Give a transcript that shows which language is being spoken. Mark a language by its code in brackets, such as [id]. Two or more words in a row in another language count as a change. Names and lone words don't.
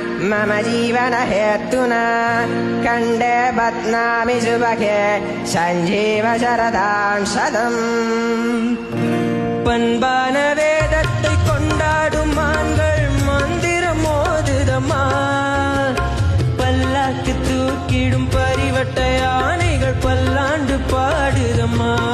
[sa] मम जीवन हेतुना कण्डे बध्नामि सुभगे सञ्जीव शरदां शतम् [ta] பண்பான வேதத்தை கொண்டாடும் மான்கள் மந்திரம் மோதுதம்மா பல்லாக்கு தூக்கிடும் பரிவட்ட யானைகள் பல்லாண்டு பாடுதம்மா